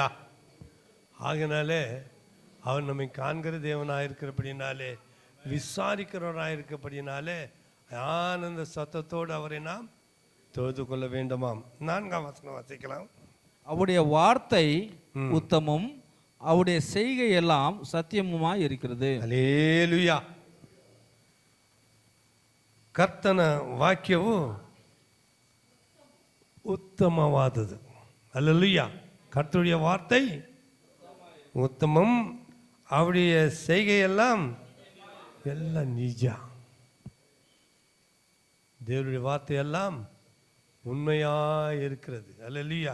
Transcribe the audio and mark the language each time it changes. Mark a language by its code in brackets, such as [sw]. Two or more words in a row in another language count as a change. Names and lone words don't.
[ta] ஆகினாலே அவர் நம்மை காண்கிற தேவனாக இருக்கிறபடினாலே, விசாரிக்கிறவராக இருக்கிறபடினாலே ஆனந்த சத்தத்தோடு அவரை நாம் தொழுது கொள்ள வேண்டுமாம். 4ஆம் வசனம் வாசிக்கலாம். அவருடைய வார்த்தை உத்தமும், அவருடைய செய்கை எல்லாம் சத்தியமுமாய் இருக்கிறது. அல்லேலூயா. [kn] ಕರ್ತನ ವಾಕ್ಯವು ಉತ್ತಮವಾದದ್ದು. [ta] அல்லேலூயா. கர்த்தருடைய வார்த்தை உத்தமம், அவருடைய செய்கையெல்லாம் எல்லாம் நிஜ. தேவனுடைய வார்த்தை எல்லாம் உண்மையாக இருக்கிறது. அல்லேலூயா.